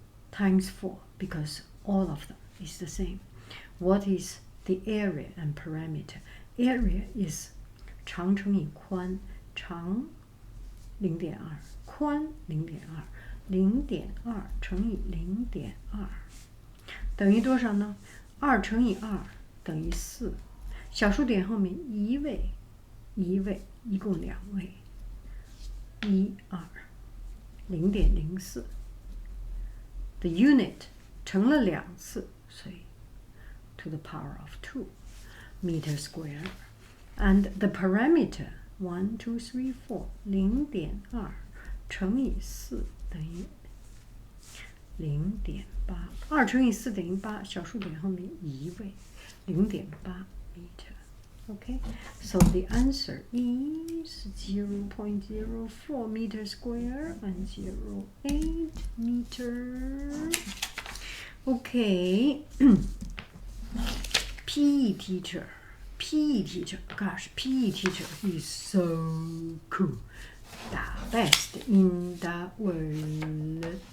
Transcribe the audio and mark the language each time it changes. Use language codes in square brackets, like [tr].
[en] Times 4 because all of them is the same. What is the area and parameter? Area is [zh] 长乘以宽，长 0.2， 宽 0.2， 0.2乘以 0.2 等于多少呢？2乘以2等于4，小数点后面一位，一共2位，1 2 0.04。 [en] The unit [zh] 乘了2次，所以 [en] to the power of 2 meter square. And the parameter [zh] 1 2 3 4 0.2乘以4等于 0.8 2乘以4等于8，小数点后面一位 0.8 meter. [en] Okay, so the answer is 0.04 meter square and 0.8 meter. Okay, PE teacher, gosh, PE teacher is so cool, the best in the world.